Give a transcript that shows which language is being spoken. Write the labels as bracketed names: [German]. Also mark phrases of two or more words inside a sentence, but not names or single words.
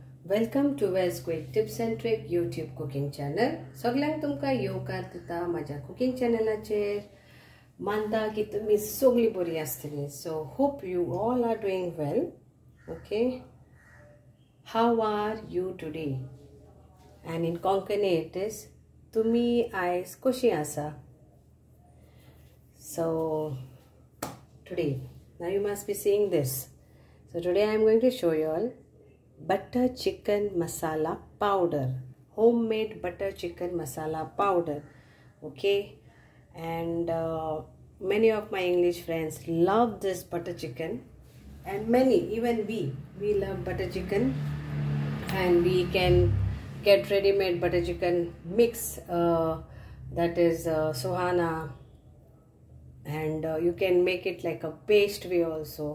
[English] Welcome to Wes Quick Tips and Trick YouTube cooking channel. [Konkani] सगळ्यांक तुमका येवकार दिता माझ्या कुकिंग चॅनलाचेर. मानता की तुम्ही सगळी बरी आसतली. [English] So hope you all are doing well. Okay. How are you today? And in Konkani it is [Konkani] तुम्ही आयज कशी आसा? [English] So today, now you must be seeing this. So today I am going to show you all butter chicken masala powder, homemade butter chicken masala powder. Okay, and many of my English friends love this butter chicken, and many, even we love butter chicken, and we can get ready-made butter chicken mix, that is Sohana, and you can make it like a paste way also.